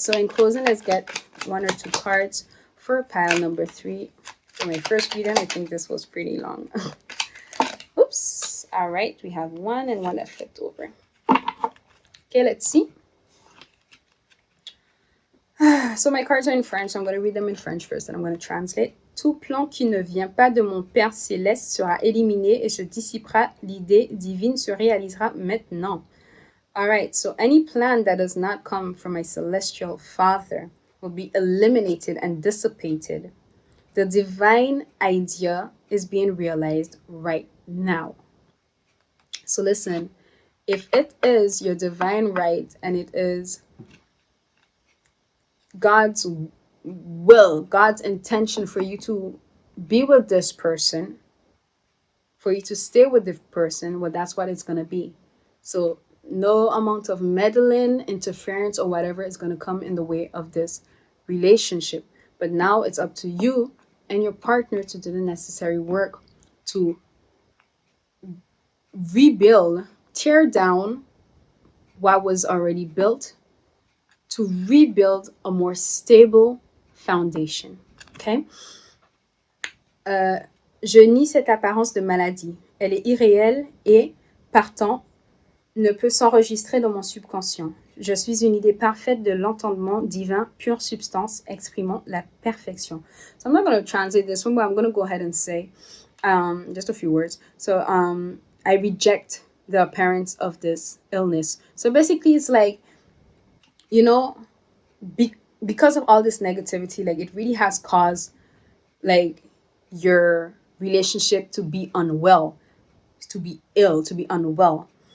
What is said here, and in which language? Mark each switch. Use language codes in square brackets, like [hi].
[en] So in closing, let's get one or two cards for pile number 3. For my first reading, I think this was pretty long. Oops. All right. We have one and one that flipped over. Okay, let's see. So my cards are in French. I'm going to read them in French first, and I'm going to translate. [fr] Tout plan qui ne vient pas de mon Père céleste sera éliminé et se dissipera. L'idée divine se réalisera maintenant. [en] All right, so any plan that does not come from my celestial Father will be eliminated and dissipated. The divine idea is being realized right now. So listen, if it is your divine right and it is God's will, God's intention for you to be with this person, for you to stay with this person, well, that's what it's going to be. So No amount of meddling, interference, or whatever is going to come in the way of this relationship. But now it's up to you and your partner to do the necessary work to rebuild, tear down what was already built, to rebuild a more stable foundation. Okay? [fr] Euh, je nie cette apparence de maladie. Elle est irréelle et, partant, ne peut s'enregistrer dans mon subconscient. Je suis une idée parfaite de l'entendement divin, pure substance, exprimant la perfection. [en] So I'm not going to translate this one, but I'm going to go ahead and say just a few words. So I reject the appearance of this illness. So basically, it's like, you know, because of all this negativity, like it really has caused like your relationship to be unwell, to be ill, to be unwell.